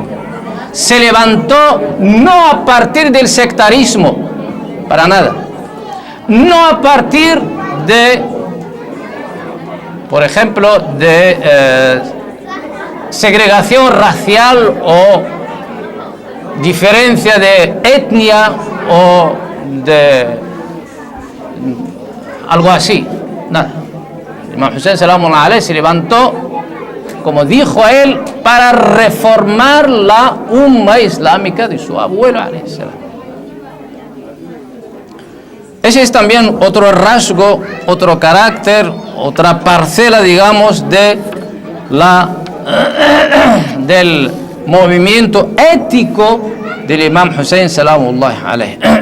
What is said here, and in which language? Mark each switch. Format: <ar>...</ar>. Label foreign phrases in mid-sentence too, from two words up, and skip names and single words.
<es>Se levantó no a partir del sectarismo, para nada, no a partir de, por ejemplo, de segregación racial o diferencia de etnia o de algo así, nada. El imam Hussein</es> <ar>سلام الله عليه</ar> <es>se levantó, como dijo él, para reformar la umma islámica de su abuelo</es> <ar>عليه السلام.</ar> <es>Ese es también otro rasgo, otro carácter, otra parcela, digamos, del movimiento ético del imam Hussein</es> <ar>سلام الله عليه.</ar>